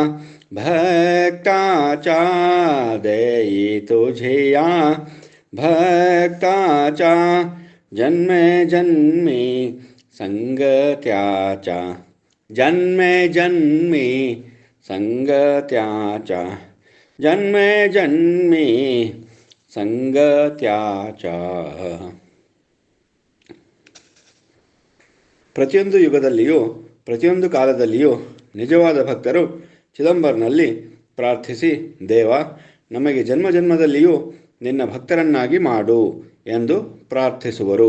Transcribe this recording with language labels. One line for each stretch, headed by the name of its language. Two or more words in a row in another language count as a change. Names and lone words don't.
Marathi: भक्ताचा देई तुझिया भक्ताचा जन्मे जन्मी संग त्याचा जन्मे जन्मी संग त्याचा जन्मे जन्मी संग त्याचा.
Kannada: ಪ್ರತಿಯೊಂದು ಯುಗದಲ್ಲಿಯೂ ಪ್ರತಿಯೊಂದು ಕಾಲದಲ್ಲಿಯೂ ನಿಜವಾದ ಭಕ್ತರು ಚಿದಂಬರನಲ್ಲಿ ಪ್ರಾರ್ಥಿಸಿ, ದೇವ, ನಮಗೆ ಜನ್ಮ ಜನ್ಮದಲ್ಲಿಯೂ ನಿನ್ನ ಭಕ್ತರನ್ನಾಗಿ ಮಾಡು ಎಂದು ಪ್ರಾರ್ಥಿಸುವರು.